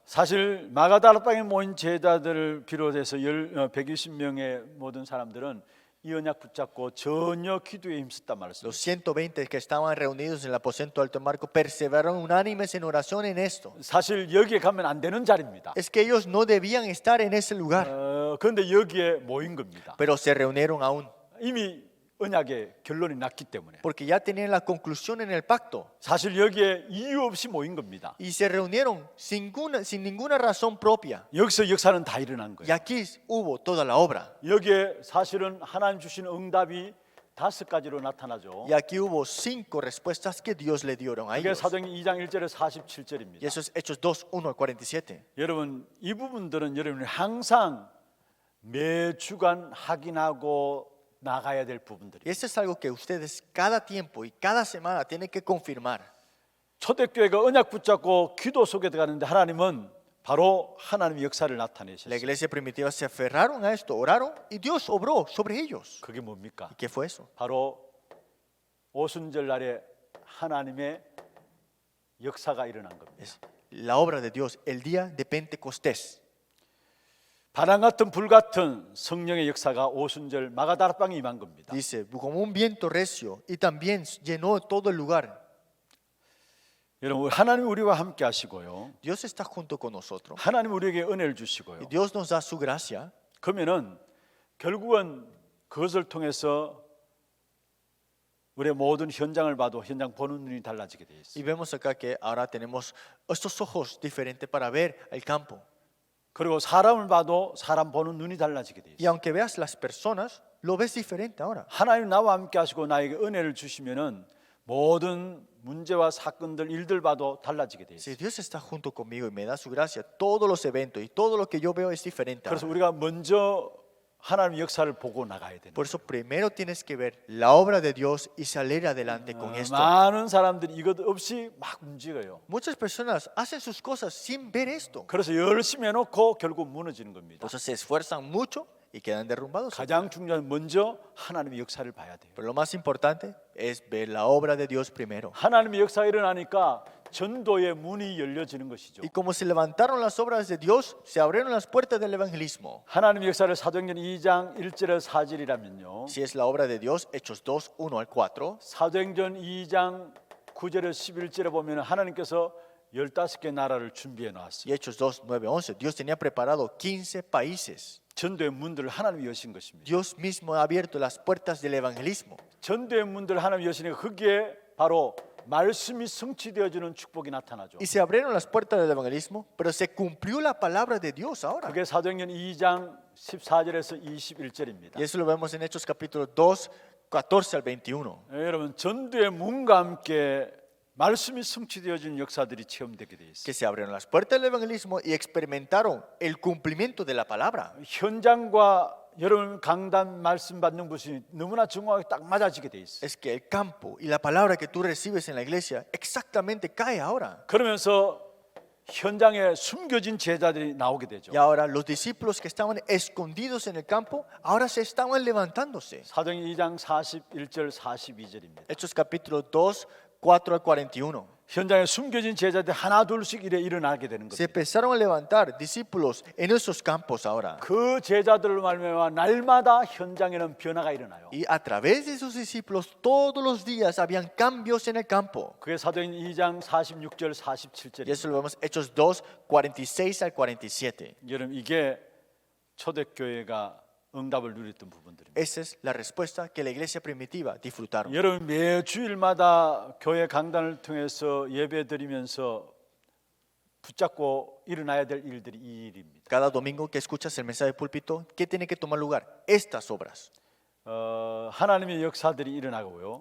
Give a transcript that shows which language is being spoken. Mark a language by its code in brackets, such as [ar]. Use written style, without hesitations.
[ko] 사실 마가다락방에 모인 제자들을 비롯해서 120명의 모든 사람들은 이 언약 붙잡고 전혀 기도에 힘썼단 말씀입니다. [es] Los 120 que estaban reunidos en el aposento alto de Marco perseveraron unánimes en oración en esto. [ko] 사실 여기에 가면 안 되는 자리입니다. [es] Es que ellos no debían estar en ese lugar, [ko] 그런데 여기에 모인 겁니다. [es] pero se reunieron aún, [ko] 이미 언약의 결론이 났기 때문에 [es] porque ya tenían la conclusión en el pacto. [ko] 사실 여기에 이유 없이 모인 겁니다. [es] Y se reunieron sin ninguna razón propia. [ko] 여기서 역사는 다 일어난 [es] Y [ko] 거예요. [es] aquí hubo toda la obra. [ko] 여기에 사실은 하나님 주신 응답이 5가지로 나타나죠. [es] Y aquí hubo 5 respuestas que Dios le dieron a [ko] 이게 [es] ellos. [ko] 사도행전 2장 1절에 [es] Y [ko] 47절입니다. [es] eso es Hechos 2, 1 al 47. [ko] 여러분 이 부분들은 여러분이 항상 매주간 확인하고 나가야 될 부분들이에요. [es] Y eso es algo que ustedes cada tiempo y cada semana tienen que confirmar. [ko] 초대교회가 언약 붙잡고 기도 속에 들어가는데 하나님은 바로 하나님의 역사를 [es] La [ko] 나타내셨어요. [es] iglesia primitiva se aferraron a esto, oraron y Dios obró sobre ellos. [ko] 그게 뭡니까? [es] ¿Y qué fue eso? [ko] 바로 오순절 날에 하나님의 역사가 일어난 겁니다. [es] Es la obra de Dios, el día de Pentecostés. [ko] 바람 같은 불 같은 성령의 역사가 오순절 마가다락방에 임한 겁니다. [es] Dice, como un viento recio y también llenó todo el lugar. [ko] 여러분 하나님 우리와 함께 하시고요. [es] Dios está junto con nosotros. [ko] 하나님 우리에게 은혜를 [es] Y [ko] 주시고요. [es] Dios nos da su gracia. [ko] 그러면은 결국은 그것을 통해서 우리의 모든 현장을 봐도 현장 보는 눈이 달라지게 돼 [es] Y [ko] 있어요. [es] vemos acá que ahora tenemos estos ojos diferentes para ver el campo. [ko] 그리고 사람을 봐도 사람 보는 눈이 달라지게 돼 [es] Y [ko] 있어요. [es] aunque veas las personas, lo ves diferente ahora. [ko] 하나님 나와 함께 하시고 나에게 은혜를 주시면은 모든 문제와 사건들 일들 봐도 달라지게 돼 [es] Si [ko] 있어요. [es] Dios está junto conmigo y me da su gracia, todos los eventos y todo lo que yo veo es diferente [ko] 그래서 [es] ahora. [ko] 우리가 먼저 하나님의 역사를 보고 나가야 되는 [es] Por eso primero tienes que ver la obra de Dios y salir adelante con esto. [ko] 많은 사람들이 이것 없이 막 움직여요. [es] Muchas personas hacen sus cosas sin ver esto. [ko] 그래서 열심히 해놓고 결국 무너지는 겁니다. [es] Por eso se esfuerzan mucho y quedan derrumbados. [ko] 가장 중요한 먼저 하나님의 역사를 봐야 돼요. [es] Pero lo más importante es ver la obra de Dios primero. [ko] 하나님의 역사가 일어나니까 전도의 문이 열려지는 것이죠. [es] Y como se levantaron las obras de Dios, se abrieron las puertas del evangelismo. [ko] 하나님의 역사를 사도행전 2장 1절에서 4절이라면요. [es] Si es la obra de Dios, Hechos 2, 1 al 4. [ko] 사도행전 2장 9절에서 11절에 보면 하나님께서 15개 나라를 준비해 [es] Y [ko] 놨어요. [es] Hechos 2, 9, 11. Dios tenía preparado 15 países. [ko] 전도의 문들을 하나님이 여신 것입니다. [es] Dios mismo ha abierto las puertas del evangelismo. [ko] 전도의 문들을 하나님이 여시니까 거기에 바로 말씀이 성취되어지는 축복이 나타나죠. [es] Y se abrieron las puertas del evangelismo, pero se cumplió la palabra de Dios ahora. [ko] 그게 사도행전 2장 14절에서 21절입니다. [es] Y eso lo vemos en Hechos capítulo 2, 14 al 21. [ko] 여러분 전도의 문과 함께 말씀이 성취되어지는 역사들이 체험되게 돼 있어요. [es] Que se abrieron las puertas del evangelismo y experimentaron el cumplimiento de la palabra. [ko] 현장과 여러분 강단 말씀 받는 것이 너무나 정확하게 딱 맞아지게 돼 있어요. [es] Es que el campo y la palabra que tú recibes en la iglesia exactamente cae ahora. [ko] 그러면서 현장에 숨겨진 제자들이 나오게 되죠. [es] Y ahora los discípulos que estaban escondidos en el campo, ahora se estaban levantándose. [ko] 사도행전 2장 41절 42절입니다. [es] Hechos capítulo 2, 4 al 41. [ko] 현장에 숨겨진 제자들이 하나 둘씩 이래 일어나게 되는 [es] Se [ko] 겁니다. [es] empezaron a levantar discípulos en esos campos ahora. [ko] 그 제자들을 말미암아 날마다 현장에는 변화가 일어나요. [es] Y a través de sus discípulos todos los días habían cambios en el campo. [ko] 그게 사도행전 2장 46절 [es] Y [ko] 47절입니다. [es] eso lo vemos Hechos 2, 46 al 47. [ko] 여러분 이게 초대교회가 응답을 누렸던 부분들입니다. [es] Esa es la respuesta que la iglesia primitiva disfrutaron. [ko] 여러분 매 주일마다 교회 강단을 통해서 예배드리면서 붙잡고 일어나야 될 일들이 이 일입니다. [es] Cada domingo que escuchas el mensaje de púlpito, ¿qué tiene que tomar lugar? Estas obras. [ko] 하나님의 역사들이 일어나고요.